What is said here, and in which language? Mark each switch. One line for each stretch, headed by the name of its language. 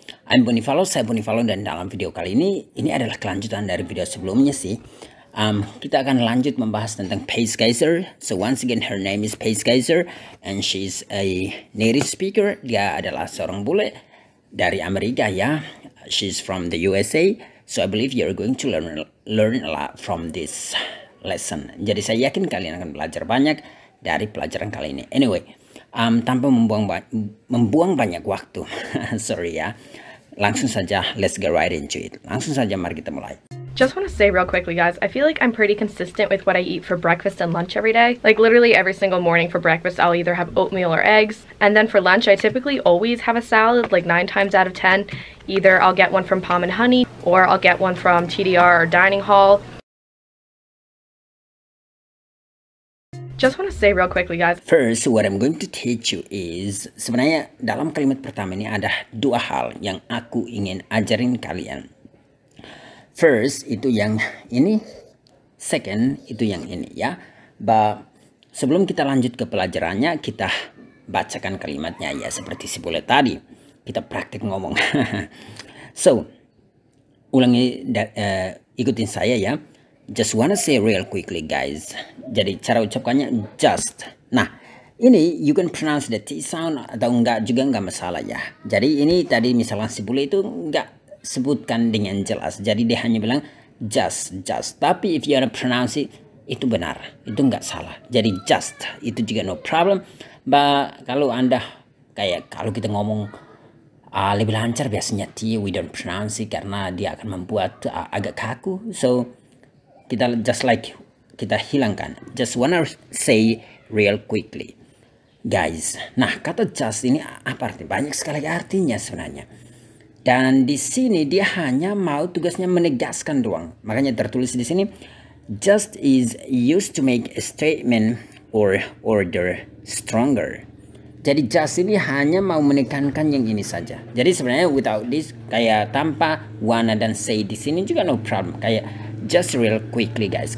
English: I'm Bonifalo,
Indonesian: saya Bonifalo, dan dalam video kali ini adalah kelanjutan dari video sebelumnya sih. Kita akan lanjut membahas tentang Pace Geyser.
English: So once again, her name is Pace Geyser and she's a native speaker.
Indonesian: Dia adalah seorang bule dari Amerika ya.
English: She's from the USA. So I believe you're going to learn a lot from this lesson.
Indonesian: Jadi saya yakin kalian akan belajar banyak dari pelajaran kali ini. Anyway, tanpa membuang banyak waktu, sorry ya. Langsung saja,
English: let's get right into it.
Indonesian: Langsung saja, mari kita mulai.
English: Just want to say real quickly, guys, I feel like I'm pretty consistent with what I eat for breakfast and lunch every day. Like literally every single morning for breakfast, I'll either have oatmeal or eggs. And then for lunch, I typically always have a salad, like 9 times out of 10. Either I'll get one from Palm and Honey, or I'll get one from TDR or Dining Hall. Just want to say real quickly, guys. First, what I'm going to teach you is,
Indonesian: sebenarnya dalam kalimat pertama ini ada dua hal yang aku ingin ajarin kalian. First, itu yang ini. Second, itu yang ini ya. Sebelum kita lanjut ke pelajarannya, kita bacakan kalimatnya ya. Seperti si bule tadi. Kita praktik ngomong. So, ulangi, ikutin saya ya.
English: Just wanna say real quickly guys.
Indonesian: Jadi cara ucapkannya just. Nah, ini
English: you can pronounce the T sound
Indonesian: atau enggak juga enggak masalah ya. Jadi ini tadi misalnya si bule itu enggak sebutkan dengan jelas. Jadi dia hanya bilang just. Tapi
English: if you wanna pronounce it,
Indonesian: itu benar. Itu enggak salah. Jadi just itu juga no problem. Kalau Anda kayak kalau kita ngomong lebih lancar biasanya T
English: we don't pronounce it
Indonesian: karena dia akan membuat agak kaku. So kita hilangkan.
English: Just wanna say real quickly guys.
Indonesian: Nah, kata just ini apa artinya? Banyak sekali artinya sebenarnya. Dan di sini dia hanya mau tugasnya menegaskan doang. Makanya tertulis di sini
English: just is used to make a statement or order stronger.
Indonesian: Jadi just ini hanya mau menekankan yang ini saja. Jadi sebenarnya
English: without this,
Indonesian: kayak tanpa wanna dan say di sini juga no problem. Kayak
English: just real quickly guys.